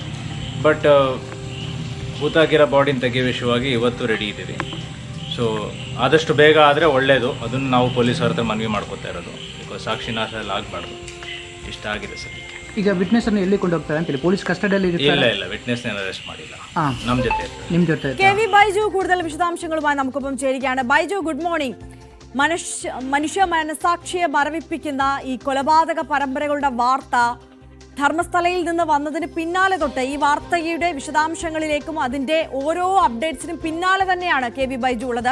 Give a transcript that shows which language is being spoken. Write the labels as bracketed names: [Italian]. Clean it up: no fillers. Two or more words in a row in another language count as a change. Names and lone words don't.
[Kannada] ಬಟ್ ಭೂತಾಗಿರೋ ಬಾಡಿನ ತೆಗೆಯೋ ವಿಷಯವಾಗಿ ಇವತ್ತು ರೆಡಿ ಇದ್ದೀವಿ. ಸೊ ಆದಷ್ಟು ಬೇಗ ಆದರೆ ಒಳ್ಳೆಯದು. ಅದನ್ನು ನಾವು ಪೊಲೀಸರ ಹತ್ರ ಮನವಿ ಮಾಡ್ಕೋತಾ ಇರೋದು. ಬಿಕಾಸ್ ಸಾಕ್ಷಿನಾಶ ಎಲ್ಲ ಆಗಬಾರ್ದು. ಇಷ್ಟ ಆಗಿದೆ ಸದ್ಯಕ್ಕೆ. ಈಗ ವಿಟ್ನೆಸ್ ಅನ್ನು ಎಲ್ಲಿ ಕೊಂಡು ಹೋಗ್ತಾರೆ ಅಂತೇಳಿ ಪೊಲೀಸ್ ಕಸ್ಟಡಿಯಲ್ಲಿ ಇಲ್ಲ ವಿಟ್ನೆಸ್ನ ಅರೆಸ್ಟ್ ಮಾಡಿಲ್ಲ. ನಮ್ಮ ಜೊತೆ [Malayalam] KV ബൈജു കൂടുതൽ വിശദാംശങ്ങളുമായി നമുക്കൊപ്പം ചേരുകയാണ്. ബൈജു, [English] good morning. [Malayalam] മനുഷ്യ മനസാക്ഷിയെ മരവിപ്പിക്കുന്ന ഈ കൊലപാതക പരമ്പരകളുടെ വാർത്ത ധർമ്മസ്ഥലയിൽ നിന്ന് വന്നതിന് പിന്നാലെ തൊട്ട് ഈ വാർത്തയുടെ വിശദാംശങ്ങളിലേക്കും അതിന്റെ ഓരോ അപ്ഡേറ്റ്സിനും പിന്നാലെ തന്നെയാണ് KV ബൈജു ഉള്ളത്.